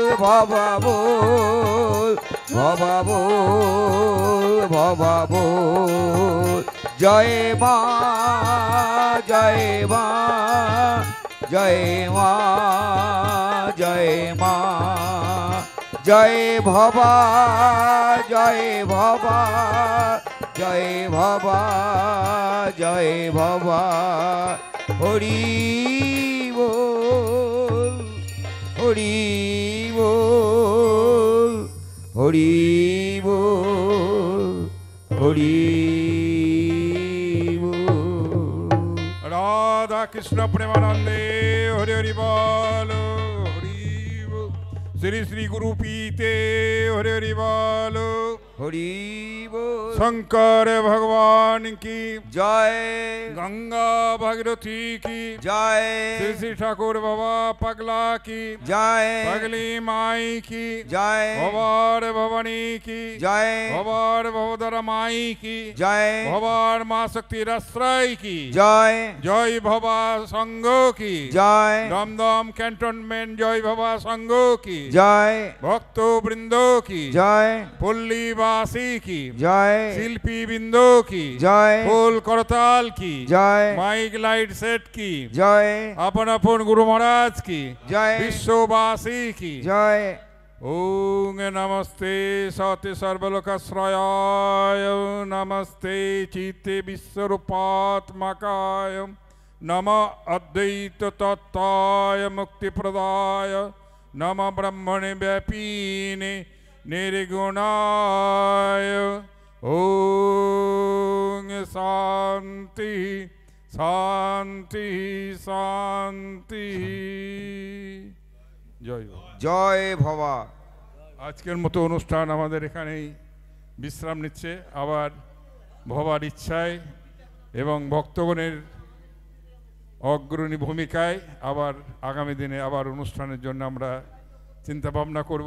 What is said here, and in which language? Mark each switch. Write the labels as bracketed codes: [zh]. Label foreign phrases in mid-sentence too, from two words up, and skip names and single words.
[bn] বাবা বল বাবা বল বাবা বল জয় মা জয় মা জয় মা জয় মা জয় ভবা জয় ভবা জয় ভবা জয় ভবা হরি বল হরি বল হরি বল হরি বল রাধা কৃষ্ণ প্রেমানন্দে হরি হরি বল হরি বল। শ্রী শ্রী গুরু পীতে হরি হরি বল হরি বল [hi] शंकर भगवान की [bn] জয় [hi] गंगा भागीरथी की [bn] জয় [hi] श्री श्री ठाकुर बाबा पगला की [bn] জয় [hi] पगली माई की [bn] জয় [hi] भवार भवानी की [bn] জয় [hi] भवार भवदरा माई की [bn] জয় [hi] भवार माँ शक्ति रश्रय की [bn] জয় [hi] जय भवा संघ की [bn] জয় [hi] दमदम कैंटोनमेंट जय भवा संघ की [bn] জয় [hi] भक्त वृंदो की [bn] জয় [hi] पुल्लीवासी की [bn] জয় [hi] शिल्पी बिंदो की [bn] জয় [hi] फूल करताल की [bn] জয় [hi] माइक लाइट सेट की [bn] জয় [hi] अपन अपन गुरु महाराज की [bn] জয় [hi] विश्ववासी की [bn] জয় [sa] ओम नमस्ते सत्य सर्वलोकाश्रयाय नमस्ते चित्ते विश्वरूपात्मकाय नम अद्वैत तत्ताय मुक्तिप्रदाय नम ब्रह्मणे व्यापीने निर्गुणाय ओम शांति शांति शांति [hi] जय हो। [bn] জয় ভবা আজকের মতো অনুষ্ঠান আমাদের এখানেই বিশ্রাম নিচ্ছে। আবার ভবার ইচ্ছায় এবং ভক্তগণের অগ্রণী ভূমিকায় আবার আগামী দিনে আবার অনুষ্ঠানের জন্য আমরা চিন্তা ভাবনা করব।